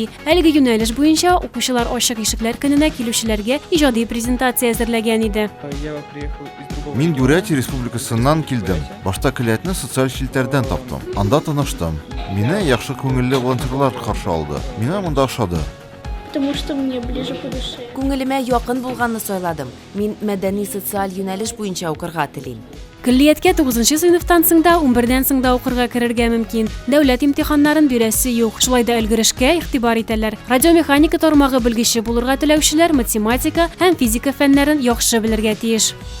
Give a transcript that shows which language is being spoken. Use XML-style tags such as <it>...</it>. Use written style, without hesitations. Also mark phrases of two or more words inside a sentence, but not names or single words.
<tt>Әлеге юнәлеш буенча укучылар ачык ишекләр көненә килүчеләргә иҗади презентация әзерләгән иде. Мин Бурятия республикасыннан килдем. Башта көллиятне социаль челтәрдән таптым. Анда таныштым. Мине яхшы күңелле волонтерлар каршы алды. Миңа монда ошады.</tt> <ru>Потому что мне ближе по душе.</ru> <tt>Күңелемә якын булганны сайладым. Мин мәдәни социаль юнәлеш буенча укырга телим. Көллияткә 9нчы сыйныфтан соң да 11дән соң да укырга керергә мөмкин. Дәүләт имтиханнарын бирәсе юк. Шулай да өлгерешкә игътибар итәләр. Радиомеханика тармагы белгече булырга теләүчеләр математика һәм физика фәннәрен яхшы белергә тиеш.</tt>